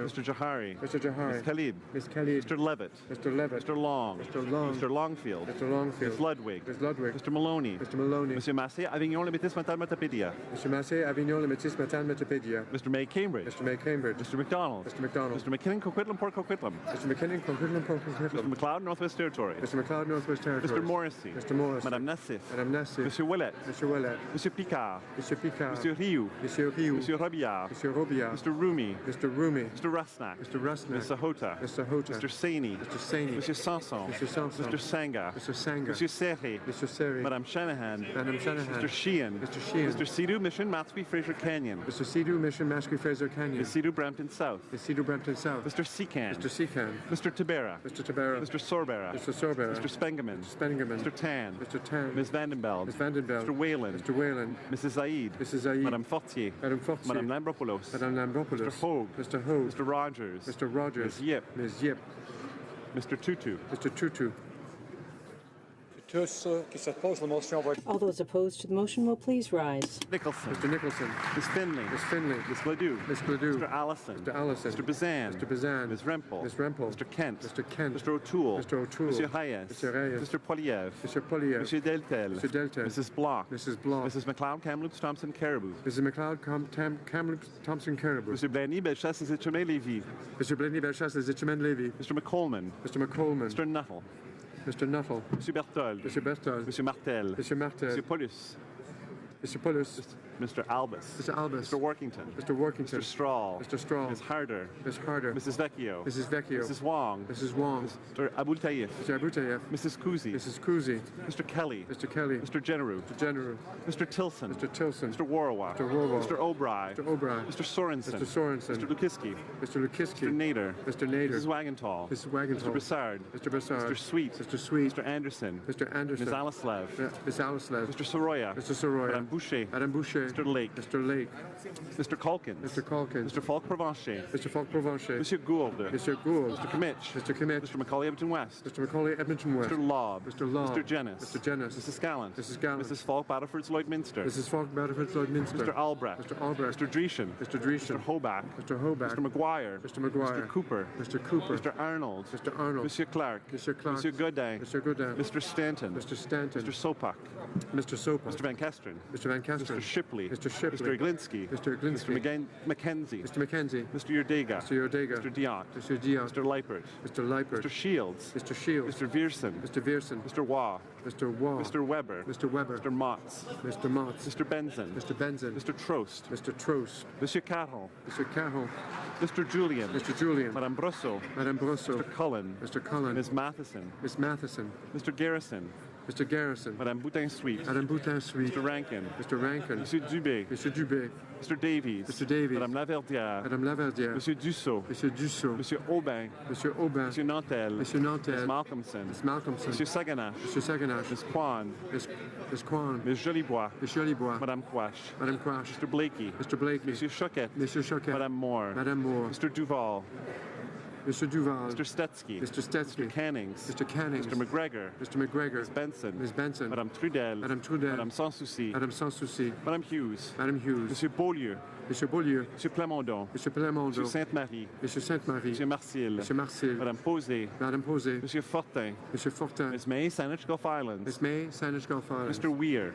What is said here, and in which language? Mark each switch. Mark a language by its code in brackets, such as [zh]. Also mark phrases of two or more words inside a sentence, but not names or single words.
[en] Mr. Jahari. Mr. Jahari. Ms. Khalid. Ms. Khalid. Mr. Levitt. Mr. Levitt. Mr. Long. Mr. Long. Mr. Longfield. Mr. Longfield. Ms. Ludwig. Ms. Ludwig. Mr. Maloney. Mr. Maloney. [fr] Monsieur Massé, Avignon, le Métis, Matal, Matapédia. [en] Mr. Massé, Avignon, le Métis, Matal, Matapédia. Mr. May, Cambridge. Mr. May, Cambridge. Mr. McDonald. Mr. McDonald. Mr. McKinnon, Coquitlam, Port Coquitlam. Mr. McKinnon, Coquitlam, Port Mr. Coquitlam. McLeod, Northwest Territories. Mr. McLeod, Northwest Territories. Mr. Morrissey. Mr. Morrissey. [fr] Madame Nassif. Madame Nassif. Monsieur Ouellet. [en] Mr. Ouellet. [fr] Monsieur Picard. [en] Mr. Picard. [fr] Monsieur Rioux. Monsieur Rioux. Monsieur Robillard. Monsieur Robillard. [en] Mr. Rumi. Mr. Rumi. Mr. Rusnak. Mr. Rusnak. Mr. Hota. Mr. Hota. Mr. Saini. Mr. Saini. [fr] Monsieur Sanson. [en] Mr. Sanson. Mr. Sanga. Mr. Sanga. [fr] Monsieur Serré. [en] Mr. Serry. [fr] Madame Shanahan. Madame Shanahan. [en] Mr. Sheehan. Mr. Sheehan. Mr. Sidhu, Mission, Matsby, Fraser Canyon. Mr. Sidhu, Mission, Mashpee, Fraser Canyon. Ms. Sidhu, Brampton South. Ms. Sidhu, Brampton South. Mr. Secan. Mr. Secan. Mr. Tabera. Mr. Tabera. Mr. Sorbera. Mr. Sorbera. Mr. Spengeman. Mr. Spengeman. Mr. Tan. Mr. Tan. Ms. Vandenbeld. Ms. Vandenbeld. Mr. Whalen. Mr. Whalen. Mrs. Zaid. Mrs. Zaid. [fr] Madame Fortier. Madame Fortier. Madame Lambropoulos. Madame Lambropoulos. [en] Mr. Hogue. Mr. Hogue. Mr. Rogers. Mr. Rogers. Ms. Yip. Ms. Yip. Mr. Tutu. Mr. Tutu. [fr] Tous ceux qui s'opposent à la motion vont... [en] All those opposed to the motion will please rise. Nicholson. Mr. Nicholson. Ms. Finley. Ms. Finley. Ms. Ledoux. Ms. Ledoux. Mr. Allison. Mr. Allison. Mr. Bazan. Mr. Bazan. Ms. Rempel. Ms. Rempel. Mr. Kent. Mr. Kent. Mr. O'Toole. Mr. O'Toole. [fr] Monsieur Hayes. [en] Mr. Reyes. Mr. Poiliev. Mr. Poiliev. [fr] Monsieur Deltel. [en] Mr. Deltel. Mrs. Block. Mrs. Block. Mrs. McLeod Kamloops Thompson Caribou. Mrs. McLeod Kamloops Thompson Caribou. [fr] Monsieur Blaney Bellechasse Les Etchemins Lévy. [en] Mr. Blaney Bellechasse Les Etchemins Lévy. Mr. McColeman. Mr. McColeman. Mr. Nuttall. Mr. Nuttall. [fr] Monsieur Berthold. [en] Mr. Berthold. [fr] Monsieur Martel. [en] Mr. Martel. [fr] Monsieur Paulus. [en] Mr. Paulus. Mr. Albus. Mr. Albus. Mr. Workington. Mr. Workington. Mr. Strahl. Mr. Strahl. Ms. Harder. Ms. Harder. Mrs. Vecchio. Mrs. Vecchio. Mrs. Wong. Mrs. Wong. Mr. Abul Taif. Mr. Abu Tayyaf. Mrs. Kuzi. Mrs. Kuzi. Mr. Kelly. Mr. Kelly. Mr. Generu. Mr. General. Mr. Tilson. Mr. Tilson. Mr. Warwa. Mr. Warwa. Mr. O'Brien. Mr. O'Brien. Mr. Sorensen. Mr. Sorensen. Mr. Lukiski. Mr. Lukiski. Mr. Nader. Mr. Nader. Mrs. Wagentall. Mrs. Wagentall. Mr. Broussard. Mr. Broussard. Mr. Sweet. Mr. Sweet. Mr. Anderson. Mr. Anderson. Ms. Alislev. Ms. Alislev. Mr. Soroya. Mr. Soroya. [fr] Madame Boucher. Madame Boucher. [en] Mr. Lake. Mr. Lake. Mr. Calkins. Mr. Calkins. Mr. Falk Provencher. Mr. Falk Provencher. [fr] Monsieur Gould. [en] Mr. Gould. Mr. Kimmich. Mr. Kimmich. Mr. Macaulay Edmonton West. Mr. Macaulay Edmonton West. Mr. Lobb. Mr. Lobb. Mr. Jennis. Mr. Jennis. Mrs. Gallant. Mrs. Gallant. Mrs. Falk Battleford's Lloydminster. Mrs. Falk Battleford Lloydminster. Mr. Albrecht. Mr. Albrecht. Mr. Dreeshen. Mr. Dreeshen. Mr. Hobach. Mr. Hobach. Mr. McGuire. Mr. McGuire. Mr. Cooper. Mr. Cooper. Mr. Arnold. Mr. Arnold. [fr] Monsieur Clark. [en] Mr. Clark. [fr] Monsieur Godin. [en] Mr. Godin. Mr. Stanton. Mr. Stanton. Mr. Sopak. Mr. Sopa. Mr. Van Kesteren. Mr. Van Kesteren. Mr. Shipley. Mr. Shipley. Mr. Glinsky. Mr. Glinsky. Mr. Mackenzie. Mr. Mackenzie. Mr. Yurdega. Mr. Yordega. Mr. Diot. Mr. Dion. Mr. Leipert. Mr. Leipert. Mr. Shields. Mr. Shields. Mr. Viersen. Mr. Viersen. Mr. Waugh. Mr. Waugh. Mr. Weber. Mr. Weber. Mr. Motz. Mr. Motz. Mr. Benson. Mr. Benson. Mr. Trost. Mr. Trost. [fr] Monsieur Carroll. [en] Mr. Carroll. Mr. Julian. Mr. Julian. [fr] Madame Brosseau. Madame Brosseau. [en] Mr. Cullen. Mr. Cullen. Ms. Matheson. Miss Matheson. Mr. Garrison. Mr. Garrison. [fr] Madame Boutin-Sweet. Madame Boutin-Sweet. [en] Mr. Rankin. Mr. Rankin. [fr] Monsieur Dubé. [en] Mr. Dubé. Mr. Davies. Mr. Davies. [fr] Madame Laverdière. Madame Laverdière. Monsieur Dussault. Monsieur Dussault. Monsieur Aubin. Monsieur Aubin. Monsieur Nantel. Monsieur Nantel. [en] Ms. Malcolmson. Miss Malcolmson. [fr] Monsieur Saganache. Monsieur Saganache. [en] Ms. Kwan. Miss Kwan. Ms. Jolibois. Miss Jolibois. [fr] Madame Quash. Madame Quash. [en] Mr. Blakey. Mr. Blakey. [fr] Monsieur Choquette. Monsieur Choquette. Madame Moore. Madame Moore. [en] Mr. Duval. Mr. Duval. Mr. Stetsky. Mr. Stetsky. Mr. Cannings. Mr. Cannings. Mr. McGregor. Mr. McGregor. Ms. Benson. Ms. Benson. [fr] Madame Trudel. Madame Trudel. Madame Sans Souci. Madame Sans Souci. Madame Hughes. Madame Hughes. Monsieur Beaulieu. Monsieur Beaulieu. Monsieur Plamondon. Monsieur Plamondon. Monsieur Sainte-Marie. Monsieur Sainte-Marie. Monsieur Marcil. Monsieur Marcil. Madame Posé. Madame Posé. Monsieur Fortin. Monsieur Fortin. [en] Ms. May, Saanich Gulf Islands. Miss May, Saanich Gulf Islands. Mr. Weir.